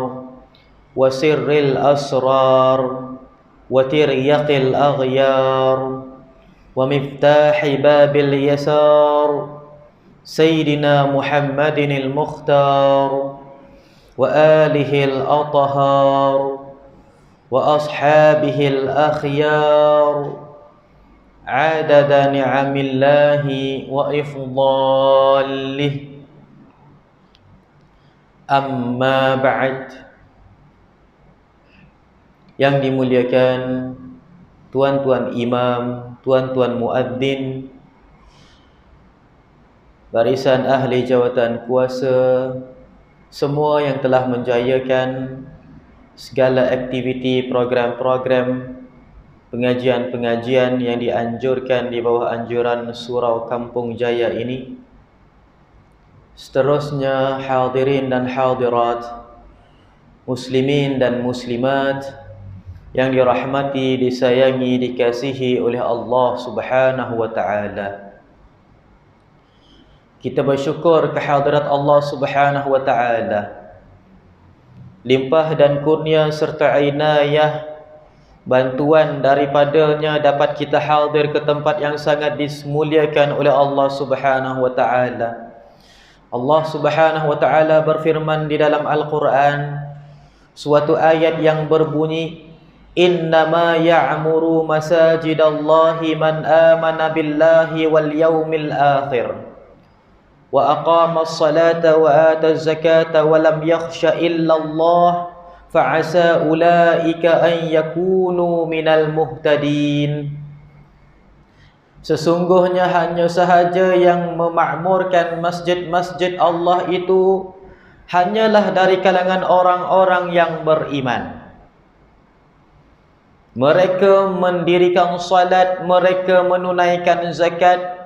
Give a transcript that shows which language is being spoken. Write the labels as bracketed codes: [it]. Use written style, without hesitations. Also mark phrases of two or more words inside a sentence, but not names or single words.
[ar] وسر الأسرار وتريق الأغيار ومفتاح باب اليسار سيدنا محمد المختار وآله الأطهار وأصحابه الأخيار عدد نعم الله وإفضاله. أما بعد. [ms] Yang dimuliakan tuan-tuan imam, tuan-tuan muadzin, barisan ahli jawatan kuasa, semua yang telah menjayakan segala aktiviti, program-program, pengajian-pengajian yang dianjurkan di bawah anjuran Surau Kampung Jaya ini. Seterusnya hadirin dan hadirat, muslimin dan muslimat yang dirahmati, disayangi, dikasihi oleh Allah [ar] سبحانه وتعالى. [ms] Kita bersyukur kehadirat Allah [ar] سبحانه وتعالى, [ms] limpah dan kurnia serta inayah bantuan daripadanya dapat kita hadir ke tempat yang sangat dimuliakan oleh Allah [ar] سبحانه وتعالى. [ms] Allah [ar] سبحانه وتعالى [ms] berfirman di dalam Al-Qur'an, suatu ayat yang berbunyi, [ar] إنما يعمر مساجد الله من آمن بالله واليوم الآخر وأقام الصلاة وآتى الزكاة ولم يخش إلا الله فعسى أولئك أن يكونوا من المهتدين. [ms] Sesungguhnya hanya sahaja yang memakmurkan masjid-masjid Allah itu hanyalah dari kalangan orang-orang yang beriman. Mereka mendirikan salat, mereka menunaikan zakat.